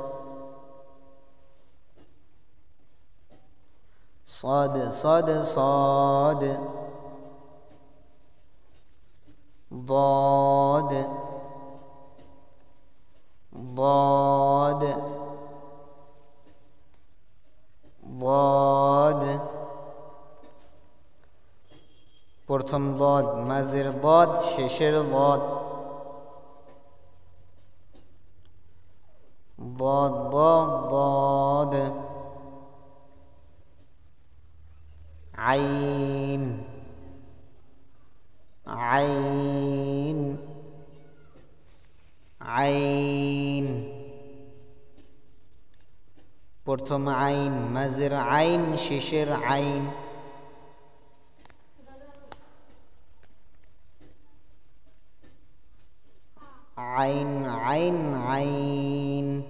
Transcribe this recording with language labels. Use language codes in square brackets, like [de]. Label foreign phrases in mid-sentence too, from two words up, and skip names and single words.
[ar] صاد صاد صاد ضاد ضاد ضاد প্রথম ضاد মাঝের ضاد শেষের ضاد ضاد ضاد ضاد عين عين عين [bn] প্রথম আইন মাঝের আইন শেষের আইন [ar] عين عين عين